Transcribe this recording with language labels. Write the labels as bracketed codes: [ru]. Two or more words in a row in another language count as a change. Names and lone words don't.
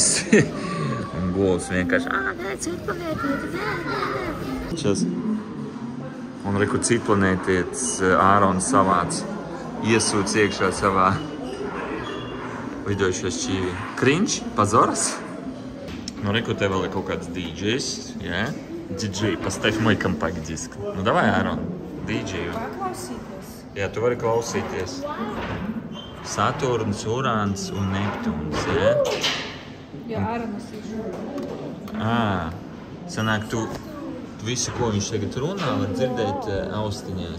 [lv] Un govs vienkārši, nē, citplanētieši, nē. Un reku citplanētietis Ārons savāc, iesūc iekšā savā lidojušo šķīvi. Krinč, pazoras. Reku te vēl ir kaut kāds DJs, jā? DJ, [ru] поставь мой компакт-диск. Давай, Ārон, DJ. [lv] Paklausīties. Jā, tu vari klausīties. Saturns, Urāns un Neptūns, ja? Jā, Āronas ir. Sanāk, tu visu, ko viņš tagad runā, var dzirdēt austiņās.